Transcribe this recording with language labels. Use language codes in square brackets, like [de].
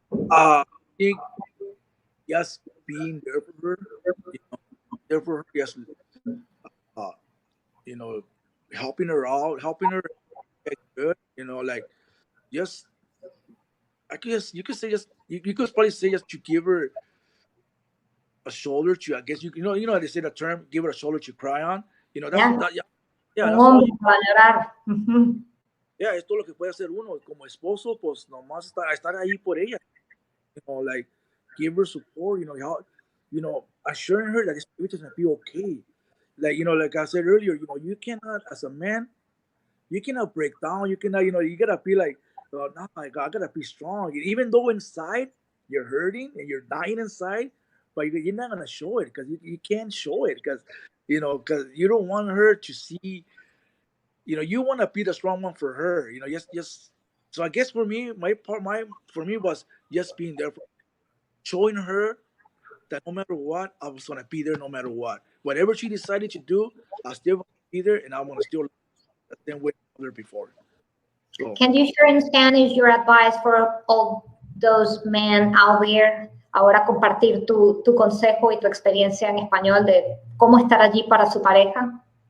[en] I think just being there for her, there for her, just uh, you know, helping her out, helping her get good. Like just I guess you could say just you could probably say just to give her a shoulder to. I guess how they say the term, give her a shoulder to cry on. That's Yeah, that. Yeah, [es] un [en] that's all. [es] hombre para llorar. Ujú. Yeah, es todo lo que puede hacer uno como esposo, pues nomás estar ahí por ella. [en] Like give her support. How, assuring her that this everything's gonna be okay. Like I said earlier, you cannot, as a man, you cannot break down. You cannot, you gotta be like, oh, no, my God, I gotta be strong. Even though inside you're hurting and you're dying inside, but you're not gonna show it because you can't show it because you don't want her to see. You want to be the strong one for her. Just. So I guess for me, for me was just being there, showing her that no matter what, I was gonna be there no matter what. Whatever she decided to do, I still gonna be there, and I want to still the same way I was before. So Can you share in Spanish your advice for all those men out there? [es] Ahora compartir tu consejo y tu experiencia en español de cómo estar allí para su pareja.